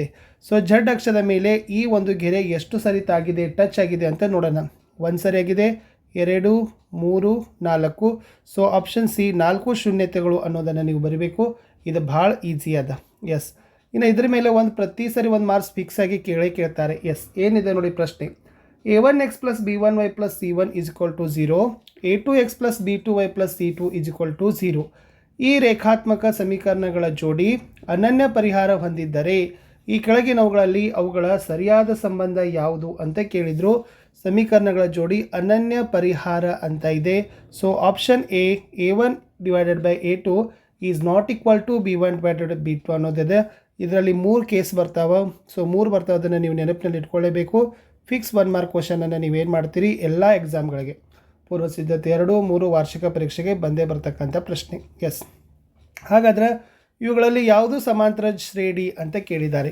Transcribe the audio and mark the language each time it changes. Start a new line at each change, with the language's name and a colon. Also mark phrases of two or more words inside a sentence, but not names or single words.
Kannada: ಸೊ ಜಡ್ ಅಕ್ಷದ ಮೇಲೆ ಈ ಒಂದು ಗೆರೆ ಎಷ್ಟು ಸರಿ ತಾಗಿದೆ, ಟಚ್ ಆಗಿದೆ ಅಂತ ನೋಡೋಣ. 1 ಸರಿಯಾಗಿದೆ, 2 3 4. ಸೊ
English: Option C
Kannada: 4 ಶೂನ್ಯತೆಗಳು ಅನ್ನೋದನ್ನು ನೀವು ಬರೀಬೇಕು. ಇದು ಭಾಳ ಈಸಿ ಅದ. ಎಸ್. ಇನ್ನು ಇದ್ರ ಮೇಲೆ ಪ್ರತಿ ಸರಿ 1
English: marks fix
Kannada: ಆಗಿ ಕೇಳ್ತಾರೆ. ಎಸ್, ಏನಿದೆ ನೋಡಿ ಪ್ರಶ್ನೆ.
English: a1x + b1y + c1 = 0, a2x + b2y + c2 = 0.
Kannada: ಈ ರೇಖಾತ್ಮಕ ಸಮೀಕರಣಗಳ ಜೋಡಿ ಅನನ್ಯ ಪರಿಹಾರ ಹೊಂದಿದ್ದರೆ ಈ ಕೆಳಗಿನವುಗಳಲ್ಲಿ ಅವುಗಳ ಸರಿಯಾದ ಸಂಬಂಧ ಯಾವುದು ಅಂತ ಕೇಳಿದರು. ಸಮೀಕರಣಗಳ ಜೋಡಿ ಅನನ್ಯ ಪರಿಹಾರ ಅಂತ ಇದೆ.
English: So option A a1 / a2 is not equal to b1 / b2 ಅನ್ನೋದಿದೆ.
Kannada: ಇದರಲ್ಲಿ 3 ಕೇಸ್ ಬರ್ತಾವೆ. ಸೊ 3 ಬರ್ತಾವೆ, ಅದನ್ನು ನೀವು ನೆನಪಿನಲ್ಲಿ ಇಟ್ಕೊಳ್ಳೇಬೇಕು.
English: fix 1 mark
Kannada: ಕ್ವಶನನ್ನು ನೀವೇನು ಮಾಡ್ತೀರಿ, ಎಲ್ಲ ಎಕ್ಸಾಮ್ಗಳಿಗೆ ಪೂರ್ವ ಸಿದ್ಧತೆ 2, 3 ವಾರ್ಷಿಕ ಪರೀಕ್ಷೆಗೆ ಬಂದೇ ಬರ್ತಕ್ಕಂಥ ಪ್ರಶ್ನೆ. ಎಸ್. ಹಾಗಾದರೆ ಇವುಗಳಲ್ಲಿ ಯಾವುದು ಸಮಾಂತರ ಶ್ರೇಣಿ ಅಂತ ಕೇಳಿದ್ದಾರೆ.